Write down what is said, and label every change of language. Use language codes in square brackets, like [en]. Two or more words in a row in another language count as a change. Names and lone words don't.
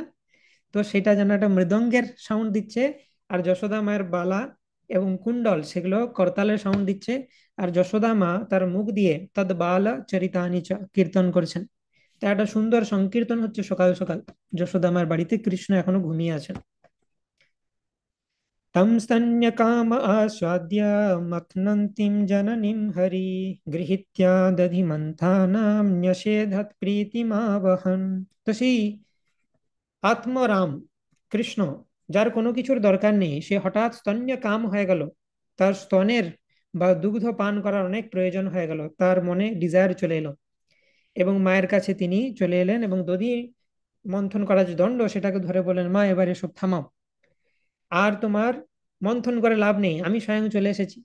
[bn] তো সেটা যেন একটা মৃদঙ্গের সাউন্ড দিচ্ছে, আর যশোদা মায়ের বালা এবং কুণ্ডল সেগুলো করতালের সাউন্ড দিচ্ছে। আর যশোদা মা তার মুখ দিয়ে [sa] তদ বালা চরিতানি চ [bn] কীর্তন করছেন। তা একটা সুন্দর সংকীর্তন হচ্ছে সকাল সকাল। যশোদা মায়ের বাড়িতে কৃষ্ণ এখনো ঘুমিয়ে আছেন। [sa] तं स्तन्यकाम आस्वाद्य मथ्नन्तीं जननीं हरि गृहीत्या दधिमन्थानां न्यषेधत् प्रीतिमावहन्। [bn] তো সেই আত্মরাম কৃষ্ণ, যার কোনো কিছুর দরকার নেই, সে হঠাৎ স্তন্য কাম হয়ে গেল। তার স্তনের বা দুগ্ধ পান করার অনেক প্রয়োজন হয়ে গেল, তার মনে ডিজায়ার চলে এলো। এবং মায়ের কাছে তিনি চলে এলেন এবং দধি মন্থন করার যে দণ্ড সেটাকে ধরে বললেন, মা এবার এসব থামাও, আর তোমার মন্থন করে লাভ নেই, আমি স্বয়ং চলে এসেছি।